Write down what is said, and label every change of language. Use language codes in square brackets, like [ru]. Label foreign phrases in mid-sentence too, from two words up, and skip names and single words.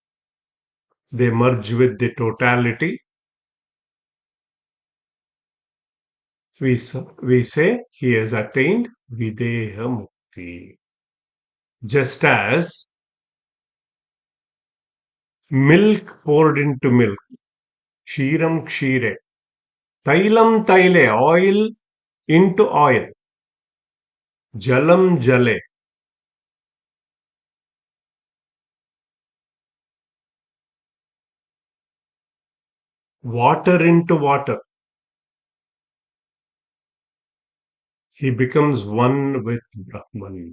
[en] They merge with the totality. We say he has attained [sa] विदेह मुक्ति. [en] Just as milk poured into milk, [sa] क्षीरं क्षीरे, तैलं तैले, [en] oil into oil, [sa] जलं जले, [en] water into water. He becomes one with Brahman.